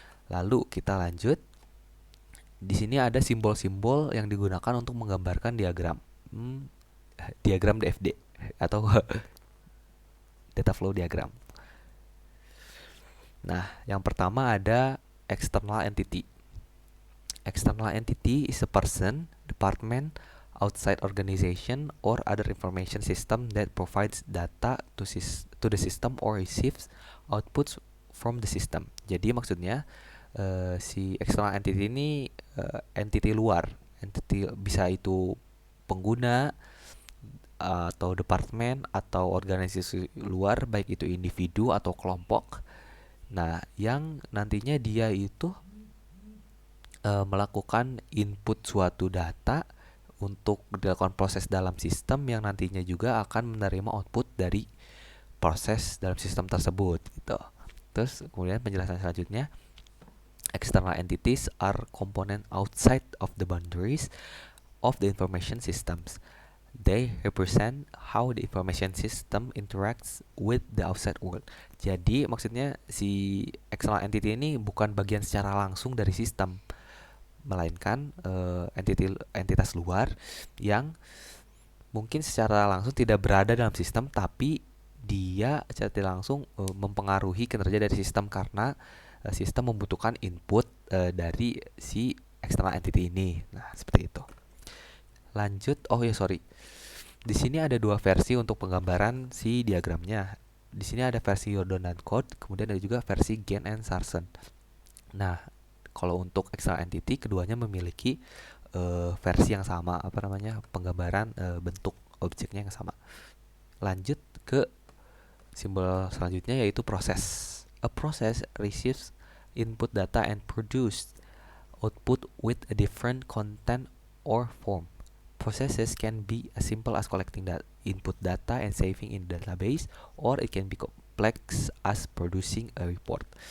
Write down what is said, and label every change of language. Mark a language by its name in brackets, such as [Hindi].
[Indonesian] Lalu kita lanjut. Di sini ada simbol-simbol yang digunakan untuk menggambarkan diagram. Diagram DFD atau data flow diagram. Nah, yang pertama ada external entity. [English] External entity is a person, department, outside organization, or other information system that provides data to the system or receives outputs from the system. [Indonesian] Jadi maksudnya si external entity ini entity luar. Entity bisa itu pengguna atau departemen atau organisasi luar, baik itu individu atau kelompok. Nah, yang nantinya dia itu melakukan input suatu data untuk dilakukan proses dalam sistem yang nantinya juga akan menerima output dari proses dalam sistem tersebut gitu. Terus kemudian penjelasan selanjutnya, [English] external entities are component outside of the boundaries of the information systems. They represent how the information system interacts with the outside world. [Indonesian] Jadi maksudnya si external entity ini bukan bagian secara langsung dari sistem, melainkan entitas luar yang mungkin secara langsung tidak berada dalam sistem, tapi dia secara tidak langsung mempengaruhi kinerja dari sistem karena sistem membutuhkan input dari si external entity ini. Nah, seperti itu. Lanjut, di sini ada dua versi untuk penggambaran si diagramnya. Di sini ada versi Jordan dan Code, kemudian ada juga versi Gen and Sarson. Nah, kalau untuk external entity keduanya memiliki versi yang sama, penggambaran bentuk objeknya yang sama. Lanjut ke simbol selanjutnya yaitu proses. [English] A process receives input data and produce output with a different content or form. Processes can be as simple as collecting input data and saving in database, or it can be complex as producing a report.